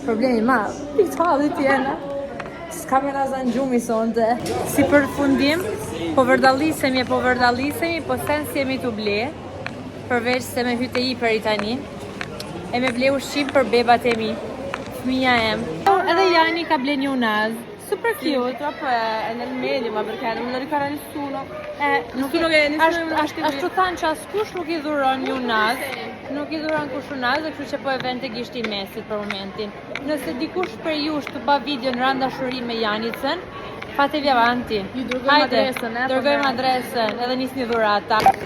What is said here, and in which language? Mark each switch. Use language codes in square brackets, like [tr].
[sq] Problemi madh. Pikë halli tjena. S'ka me razan gjumi sonte. Si përfundim, po vërdallisemi, po sen si jemi t'u ble. Përveç se me hyte i për i tani. E me ble ushqim për bebat e mi. Fëmija em. Edhe Jani ka ble një unaz. [en] Super cute. [it] Purtroppo è nel medio, ma perché non lo ricorda nessuno. [sq] Ashtu thanë që askush nuk i dhuron një unaz. Nuk i dhuron kush unaz, dhe kështu që po e vend të gishti mesit për momentin. Nëse dikush për jush të pa video në randa shuri me Janicën, [it] fatevi avanti. [sq] Ju dërgojmë adresën, dërgojmë adresën, edhe nis një dhurata.